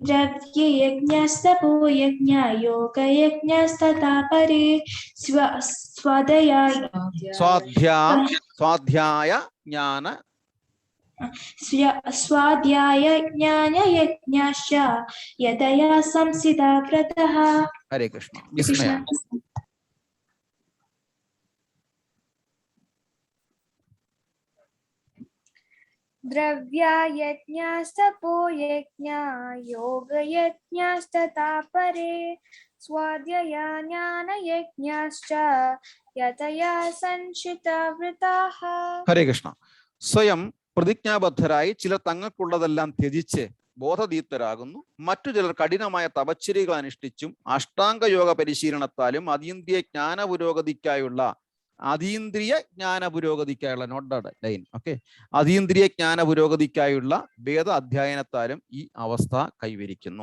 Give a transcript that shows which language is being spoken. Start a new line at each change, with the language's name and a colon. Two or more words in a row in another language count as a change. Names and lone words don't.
Sanskrit: ദ്രവ്യയജ്ഞസ്തപോ യജ്ഞ യോഗയജ്ഞസ്തഥാ പരേ സ്വാധ്യായ ജ്ഞാന സ്വാധ്യായ ജ്ഞാനയജ്ഞാശ്ച യതയാ സംസിതാ വ്രതഃ.
Malayalam: ഹരേ കൃഷ്ണ. വിസ്മയ.
Sanskrit: द्रव्यायज्ञास्तपो यज्ञा योगयज्ञास्तथा परे स्वाध्याया ज्ञानयज्ञाश्च यतया संशितव्रताः.
Malayalam: ഹരേ കൃഷ്ണ. സ്വയം പ്രതിജ്ഞാബദ്ധരായി ചിലർ തങ്ങൾക്കുള്ളതെല്ലാം ത്യജിച്ച് ബോധദീപ്തരാകുന്നു. മറ്റു ചിലർ കഠിനമായ തപശ്ചര്യകൾ അനുഷ്ഠിച്ചും അഷ്ടാംഗ യോഗ പരിശീലനത്താലും അതീന്ദ്രിയ ജ്ഞാന പുരോഗതിക്കായുള്ള
English: noted line okay
Malayalam: അതീന്ദ്രിയ ജ്ഞാന പുരോഗതിക്കായുള്ള വേദ അധ്യയനത്താലും ഈ അവസ്ഥ കൈവരിക്കുന്നു.